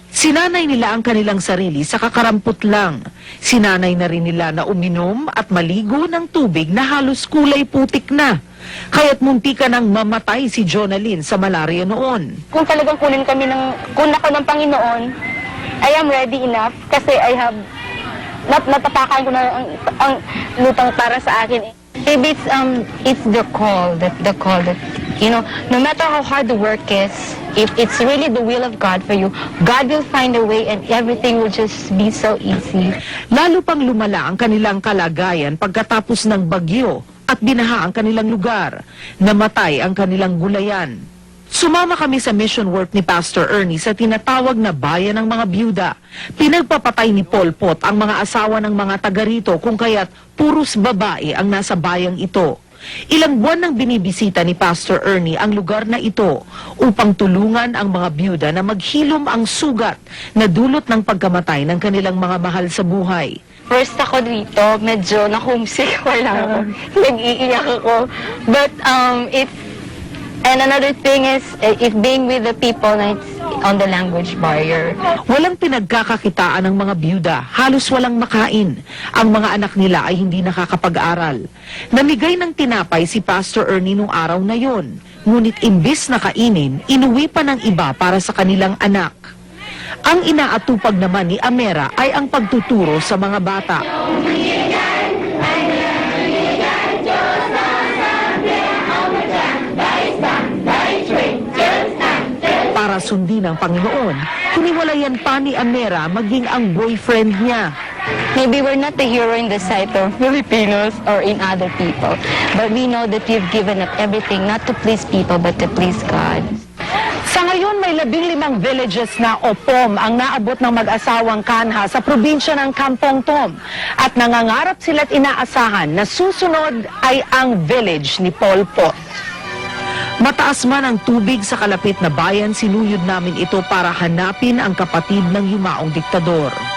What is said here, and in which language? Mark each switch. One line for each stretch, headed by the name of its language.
Filipino: Sinanay nila ang kanilang sarili sa kakarampot lang. Sinanay na rin nila na uminom at maligo ng tubig na halos kulay putik na. Kaya't muntika nang mamatay si Jonalyn sa malaria noon. Kung talagang kunin ako ng Panginoon,
English: I am ready enough
Filipino: kasi
English: I have,
Filipino: natapakan ko na ang lutang para sa akin.
English: Maybe it's the call that, you know, no matter how hard the work is, if it's really the will of God for you, God will find a way and everything will just be so easy.
Filipino: Lalo pang lumala ang kanilang kalagayan pagkatapos ng bagyo at binaha ang kanilang lugar. Namatay ang kanilang gulayan. Sumama kami sa mission work ni Pastor Ernie sa tinatawag na bayan ng mga byuda. Pinagpapatay ni Pol Pot ang mga asawa ng mga taga rito kung kaya't puros babae ang nasa bayang ito. Ilang buwan nang binibisita ni Pastor Ernie ang lugar na ito upang tulungan ang mga byuda na maghilom ang sugat na dulot ng pagkamatay ng kanilang mga mahal sa buhay. First ako dito, medyo na-homesick wala ako. Nag-iiyak ako.
English: But and another thing is, if being with the people, it's on the language barrier.
Filipino: Walang pinagkakakitaan ng mga byuda, halos walang makain. Ang mga anak nila ay hindi nakakapag-aral. Namigay ng tinapay si Pastor Ernie nung araw na yon. Ngunit imbis na kainin, inuwi pa ng iba para sa kanilang anak. Ang inaatupag naman ni Amera ay ang pagtuturo sa mga bata. Para sundin ang Panginoon, hiniwalayan pa ni Amera maging ang boyfriend niya.
English: Maybe we're not the hero in the sight of Filipinos or in other people, but we know that we've given up everything not to please people but to please God.
Filipino: Sa ngayon, may 15 villages na OPOM ang naabot ng mag-asawang Kanha sa probinsya ng Kampong Tom. At nangangarap sila't inaasahan na susunod ay ang village ni Pol Pot. Mataas man ang tubig sa kalapit na bayan, sinuyod namin ito para hanapin ang kapatid ng yumaong diktador.